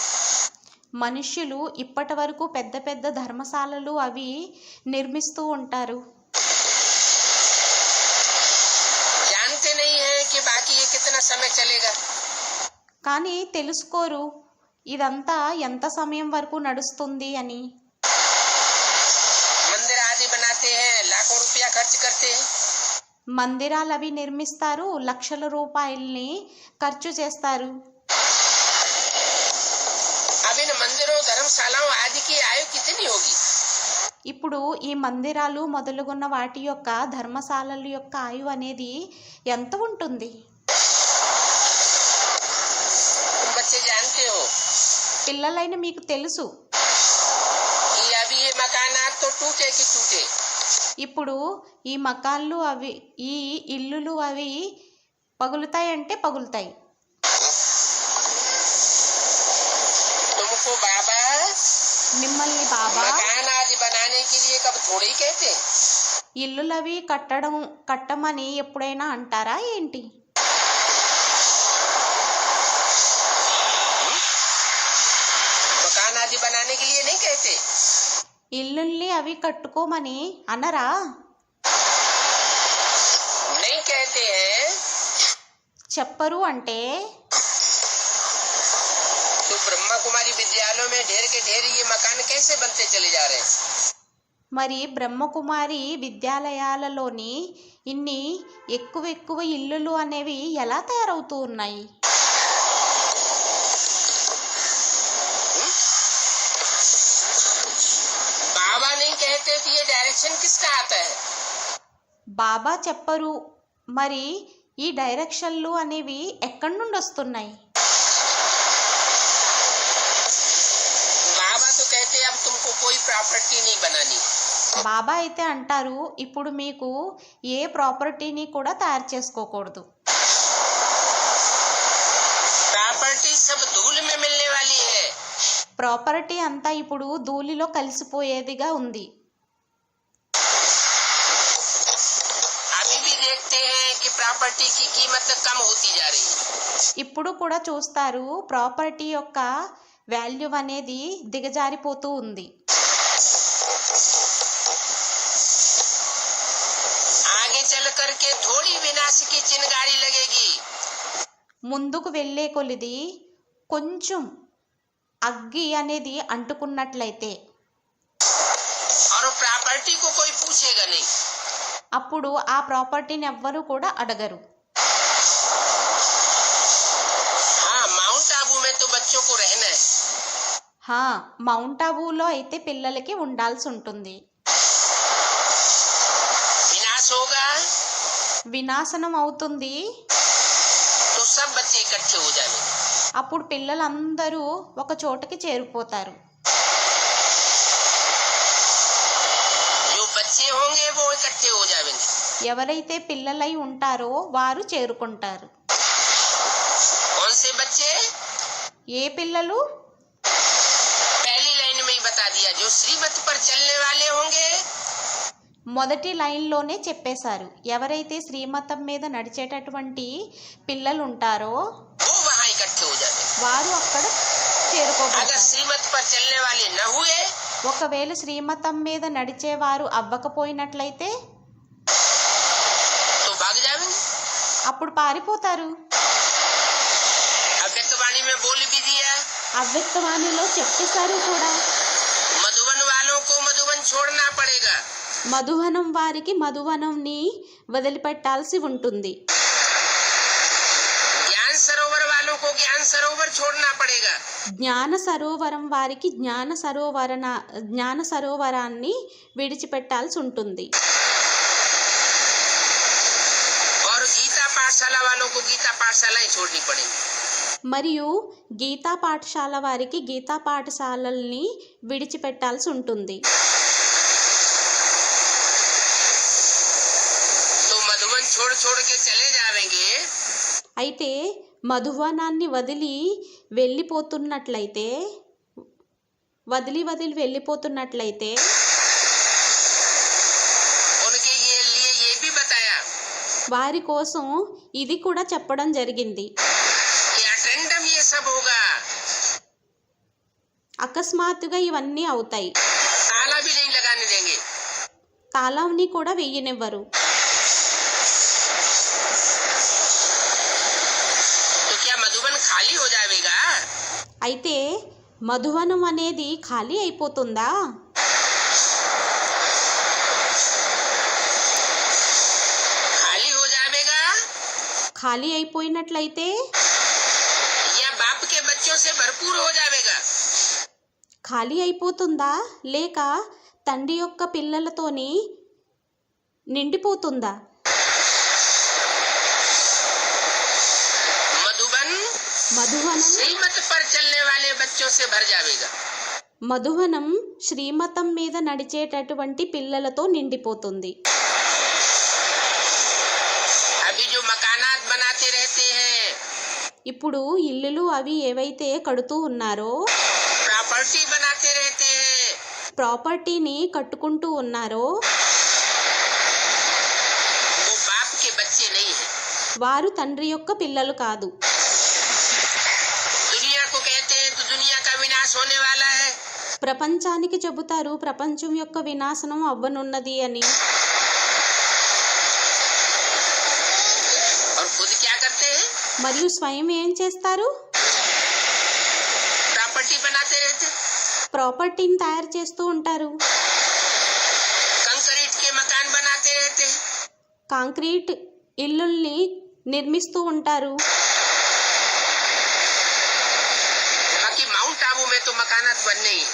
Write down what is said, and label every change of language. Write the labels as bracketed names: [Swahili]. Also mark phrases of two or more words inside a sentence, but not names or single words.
[Telugu] మనుష్యులు ఇప్పటి వరకు పెద్ద పెద్ద ధర్మశాలలు అవి నిర్మిస్తూ ఉంటారు. [Hindi] जानते नहीं है कि बाकी ये कितना समय चलेगा. [Telugu] కానీ తెలుసుకోరు ఇదంతా ఎంత సమయం వరకు నడుస్తుంది అని. [Hindi] मंदिर आदि बनाते हैं, लाखों रुपया खर्च करते हैं. [Telugu] మందిరాలు అవి నిర్మిస్తారు, లక్షల రూపాయల్ని ఖర్చు చేస్తారు. [Hindi] अब इन मंदिरों धर्मशालाओं आदि की आयु कितनी होगी. [Telugu] ఇప్పుడు ఈ మందిరాలు మొదలుగున్న వాటి యొక్క ధర్మశాలల యొక్క ఆయువు అనేది ఎంత ఉంటుంది. [Hindi] तुम बच्चे जानते हो [Telugu] పిల్లలైన మీకు తెలుసు [Hindi] कि अभी ये मकानात तो टूटे कि टूटे. [Telugu] ఇప్పుడు ఈ మకాన్లు అవి ఈ ఇల్లులు అవి పగులుతాయంటే పగులుతాయి. [Hindi] तुमको बाबा [Telugu] మిమ్మల్ని బాబా [Hindi] मकान आदि बनाने के लिए कब थोड़ी कहते. [Telugu] ఇల్లులవి కట్టమని ఎప్పుడైనా అంటారా ఏంటి. [Hindi] मकान आदि बनाने के लिए नहीं कहते. [Telugu] ఇల్లుల్ని అవి కట్టుకోమని అనరా. [Hindi] नहीं कहते हैं [Telugu] చెప్పరు అంటే [Hindi] तो ब्रह्मा कुमारी विद्यालयों में ढेर के ढेर ये मकान कैसे बनते चले जा रहे हैं. [Telugu] మరి బ్రహ్మకుమారి విద్యాలయాలలోని ఇన్ని ఎక్కువ ఇల్లులు అనేవి ఎలా తయారవుతూ ఉన్నాయి. [Hindi] बाबा नहीं कहते कि ये डायरेक्शन किसका आता है. [Telugu] బాబా చెప్పరు మరి ఈ డైరెక్షన్లు అనేవి ఎక్కడి నుండి వస్తున్నాయి. [Hindi] बाबा तो कहते हैं अब तुमको कोई प्रॉपर्टी नहीं बनानी. [Telugu] బాబా అయితే అంటారు ఇప్పుడు మీకు ఏ ప్రాపర్టీని కూడా తయారు చేసుకోకూడదు. [Hindi] प्रॉपर्टी सब धूल में मिलने वाली है. [Telugu] ప్రాపర్టీ అంతా ఇప్పుడు ధూళిలో కలిసిపోయేదిగా ఉంది. [Hindi] अभी भी देखते हैं कि प्रॉपर्टी की कीमत कम होती जा रही है. [Telugu] ఇప్పుడు కూడా చూస్తారు ప్రాపర్టీ యొక్క వాల్యూ అనేది దిగజారిపోతూ ఉంది. [Hindi] आगे चल करके थोड़ी विनाश की चिंगारी लगेगी. [Telugu] ముందుకు వెళ్ళే కొలిది కొంచెం అగ్గి అనేది అంటుకున్నట్లయితే [Hindi] और प्रॉपर्टी को कोई पूछेगा नहीं. [Telugu] అప్పుడు ఆ ప్రాపర్టీని ఎవ్వరూ కూడా అడగరు. [Hindi] हाँ माउंट आबू में तो बच्चों को रहना है. [Telugu] మౌంట్ ఆబూలో అయితే పిల్లలకి ఉండాల్సి ఉంటుంది. [Hindi] विनाश होगा [Telugu] వినాశనం అవుతుంది [Hindi] तो सब बच्चे इकट्ठे हो जाएंगे. [Telugu] అప్పుడు పిల్లలందరూ ఒక చోటకి చేరిపోతారు. [Hindi] जो बच्चे होंगे वो इकट्ठे हो जाएंगे। [Telugu] ఎవరైతే పిల్లలై ఉంటారో వారు చేరుకుంటారు. [Hindi] कौन से बच्चे? [Telugu] ఏ పిల్లలు? [Hindi] पहली लाइन में ही बता दिया, जो श्रीमत पर चलने वाले होंगे [Telugu] మొదటి లైన్లోనే చెప్పేశారు. ఎవరైతే శ్రీమతం మీద నడిచేటటువంటి పిల్లలు ఉంటారో [Hindi] वो वहाँ इकट्ठे हो जाएंगे। [Telugu] వారు అక్కడ [Hindi] अगर [Telugu] చేరుకోబడతారు. [Hindi] श्रीमत पर चलने वाले न हुए [Telugu] ఒకవేళ శ్రీమతం మీద నడిచేవారు అవ్వకపోయినట్లయితే [Hindi] तो भाग जाएंगे। [Telugu] అప్పుడు పారిపోతారు. [Hindi] अव्यक्तवाणी में बोल भी दिया, [Telugu] అవ్యక్తవాణిలో చెప్పేశారు కూడా. [Hindi] मधुबन वालों को मधुबन छोड़ना पड़ेगा। [Telugu] మధువనం వారికి మధువనంని వదిలిపెట్టాల్సి ఉంటుంది. [Hindi] ज्ञान सरोवर वालों को ज्ञान सरोवर छोड़ना पड़ेगा। [Telugu] జ్ఞాన సరోవరం వారికి జ్ఞాన సరోవరాన్ని విడిచిపెట్టాల్సి ఉంటుంది. [Hindi] और गीता पाठशाला वालों को गीता पाठशालाएं छोड़नी पड़ेंगी। [Telugu] మరియు గీతా పాఠశాల వారికి గీతా పాఠశాలల్ని విడిచిపెట్టాల్సి ఉంటుంది. [Hindi] तो मधुबन छोड़ छोड़ के चले जाएंगे [Telugu] అయితే మధువనాన్ని వదిలి వెళ్ళిపోతున్నట్లయితే [Hindi] उनके लिए ये भी बताया [Telugu] వారి కోసం ఇది కూడా చెప్పడం జరిగింది. [Hindi] कि अटेंडम ये सब होगा, [Telugu] అకస్మాత్తుగా ఇవన్నీ అవుతాయి. [Hindi] ताला भी नहीं लगाने देंगे। [Telugu] తాళంని కూడా వెయ్యనివ్వరు. [Hindi] तो क्या मधुबन खाली हो जाएगा? [Telugu] అయితే మధువనం అనేది ఖాళీ అయిపోతుందా? [Hindi] खाली हो जाएगा [Telugu] ఖాళీ అయిపోయినట్లయితే [Hindi] या बाप के बच्चों से भरपूर हो जाएगा? [Telugu] ఖాళీ అయిపోతుందా లేక తండ్రి యొక్క పిల్లలతోని నిండిపోతుందా? [Hindi] मधुबन [Telugu] మధువనం [Hindi] श्रीमत पर चलने वाले बच्चों से भर जाएगा। [Telugu] మధువనం శ్రీమతం మీద నడిచేటటువంటి పిల్లలతో నిండిపోతుంది. [Hindi] अभी जो मकानात बनाते रहते हैं, [Telugu] ఇప్పుడు ఇల్లులు అవి ఏవైతే కడుతూ ఉన్నారో, [Hindi] प्रॉपर्टी बनाते रहते हैं, [Telugu] ప్రాపర్టీని కట్టుకుంటూ ఉన్నారో [Hindi] वो बाप के बच्चे नहीं है। [Telugu] వారు తండ్రి యొక్క పిల్లలు కాదు. [Hindi] दुनिया को कहते हैं तो दुनिया का विनाश होने वाला है, [Telugu] ప్రపంచానికి చెబుతారు ప్రపంచం యొక్క వినాశనం అవ్వనున్నది అని. [Hindi] और खुद क्या करते हैं? [Telugu] మరియు స్వయం ఏం చేస్తారు? [Hindi] प्रॉपर्टी बनाते रहते, [Telugu] ప్రాపర్టీని తయారు చేస్తూ ఉంటారు. [Hindi] कंक्रीट के मकान बनाते रहते हैं, [Telugu] కాంక్రీట్ ఇల్లుల్ని నిర్మిస్తూ ఉంటారు. [Hindi] बाकी माउंट आबू में तो मकानात बनने ही है।